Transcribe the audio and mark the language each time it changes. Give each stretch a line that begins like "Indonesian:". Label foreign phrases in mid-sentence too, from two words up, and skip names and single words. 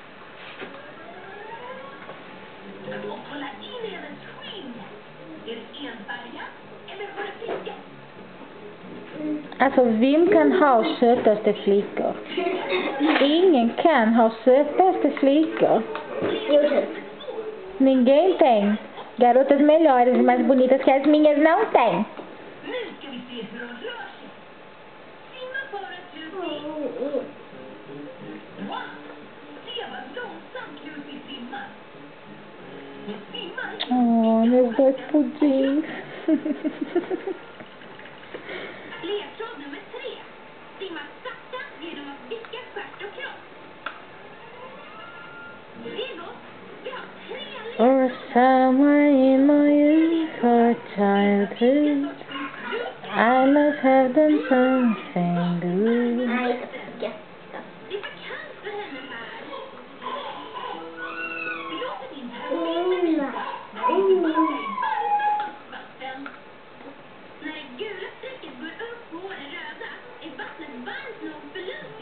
Swedish: Och kolla in i hennes skinn. Är det enfärgat eller har det prickar? Alltså, vem kan ha sötaste flickor? Ingen kan ha sötaste flickor.
Portuguese: Ninguém tem. Garotas melhores e mais bonitas que as minhas não tem.
Swedish: Nu ska vi se hur hon rör sig. Simma för att Lucy. Wow! Se vad långsamt Lucy simmar. Hon simmar. Åh,
Portuguese: meu dois pudins.
Swedish: Ledtråd nummer 3. Simma sakta genom att vicka stjärt och kropp. Redo? Vi har 3
English: Or somewhere in my youth or childhood, I must have done something good.
Swedish: Nej, det är för kallt för henne här. Vi låter din termometer visa. När vi är tillbaka i varmt vatten. När det gula strecket går upp på det röda är vattnet varmt nog för Lucy.